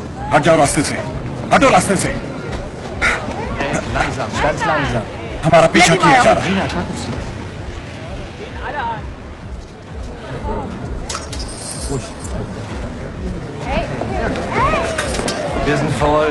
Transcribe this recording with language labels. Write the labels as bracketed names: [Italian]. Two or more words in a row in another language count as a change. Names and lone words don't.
[Hindi] हट जाओ रास्ते से, हटो रास्ते से। [German] Langsam, ganz langsam. [Hindi] हमारा पीछा किया जा रहा है। [German] Wir sind voll.